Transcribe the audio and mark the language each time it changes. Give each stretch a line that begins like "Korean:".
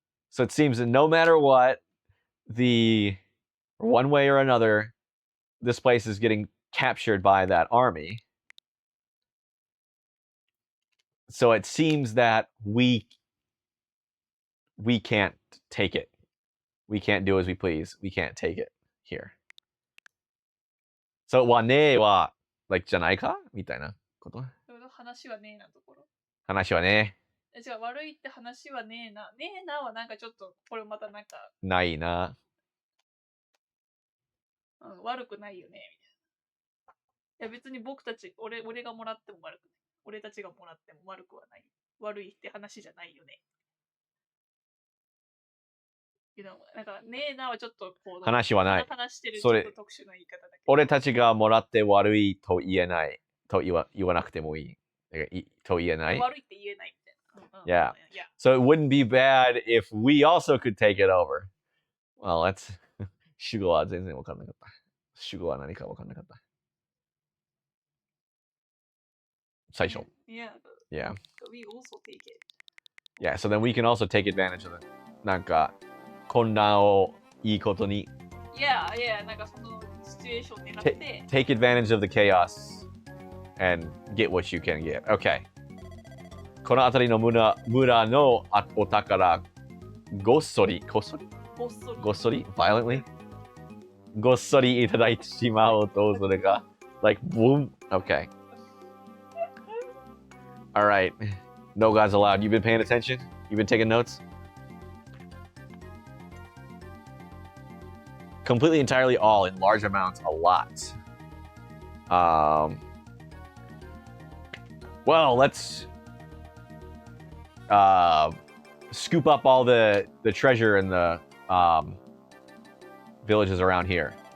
English: So it seems that no matter what, one way or another, this place is getting captured by that army. So it seems that we can't take it. We can't do as we please. We can't take it here.
Japanese: So はねえは like じゃないかみたいなこと。話はねえなところ。話はねえ。じゃあ悪いって話はねえな。ねえなはなんかちょっとこれまたなんか。ないな。悪くないよねみたいな。いや別に僕たち俺がもらっても悪くない。俺たちがもらっても悪くはない。悪いって話じゃないよね。なんかねえなはちょっとこう話はない。話してるちょっと特殊な言い方だけど。俺たちがもらって悪いと言えないと言わなくてもいい。と言えない。悪いって言えないみたい
English: Yeah.
Japanese: な。
English: So it wouldn't be bad if we also could take it over. Well, that's
Japanese: 主語は全然わかんなかった。主語は何かわかんなかった。最初。
English: Yeah. Yeah. We also take it. Yeah, so then we can also take advantage of it.
Japanese: なんか、混乱をいいことに。 Yeah, なんかそのシチュエーション狙って。
English: Take advantage of the chaos and get what you can get. Okay.
Japanese: この辺りの村のお宝、ごっそり
English: violently
Japanese: ごっそりいただいてしまおうと、それが
English: like boom. Okay. All right. No guys allowed. You've been paying attention? You've been taking notes? Completely, entirely, all in large amounts, a lot. Well, let's scoop up all the treasure in the villages around here.